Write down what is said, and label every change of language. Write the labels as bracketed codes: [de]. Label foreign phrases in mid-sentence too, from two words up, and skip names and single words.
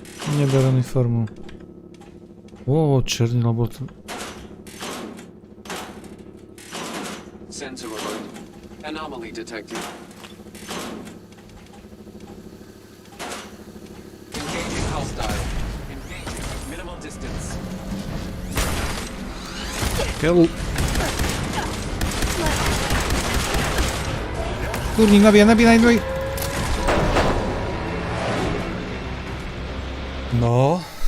[cs] Neber uniformu. O, černý laboratórium. [en] Sensor alert. Anomaly detected. Engaging hostile. Engaging at minimal distance. [cs] Kelu. Kurník, nabíj. No.